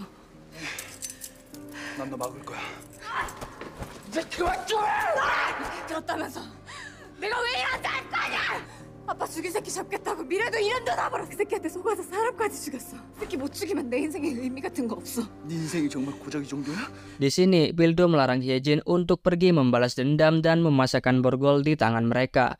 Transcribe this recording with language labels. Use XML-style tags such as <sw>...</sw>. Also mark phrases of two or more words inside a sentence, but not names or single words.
<ko>난 너 막을 거야. 이제 그만 좀 해! 들었다면서 내가 왜 이런지 알 거 아니야! 아빠 죽인 새끼 잡겠다고 미래도 2년도 다 벌어. 그 새끼한테 속아서 사람까지 죽였어. 그 새끼 못 죽이면 내 인생에 의미 같은 거 없어. 네 인생이 정말 고작 이 정도야?</ko> <id>Di sini, Pildo melarang Hyejin untuk pergi membalas dendam dan memasakkan borgol di tangan mereka.</id>